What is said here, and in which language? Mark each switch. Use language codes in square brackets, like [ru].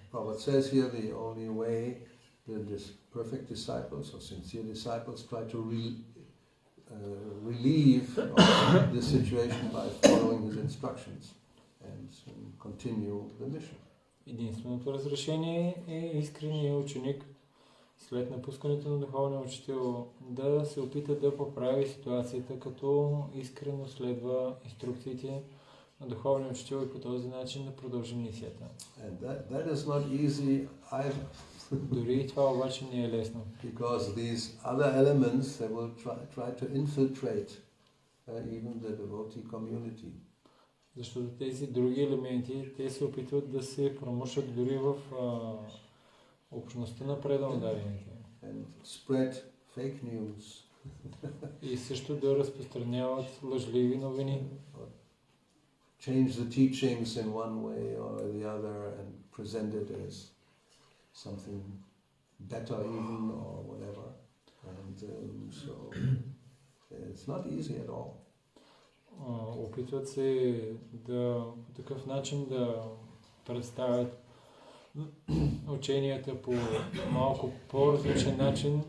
[en] Prabhupada says here the only way that these perfect disciples or sincere disciples try to relieve the situation by following his instructions and continue the mission. [bg] Единственото разрешение е искреният ученик след напускането на духовния учител да се опита да поправи ситуацията, като искрено следва инструкциите на духовния учител и по този начин да продължи мисията. [en] That is not easy either. [bg] Дори и това обаче не е лесно. [en] Because these other elements they will try to infiltrate even the devotee community. [bg] Защото тези други елементи, те се опитват да се промушат дори в общността на предано дадените. [en] And spread fake news. [bg] И също да разпространяват лъжливи новини. [en] Change the teachings in one way or the other and present it as something better even or whatever. And so it's not easy at all. [bg] Опитват се да по такъв начин да представят ученията по малко по-различен начин.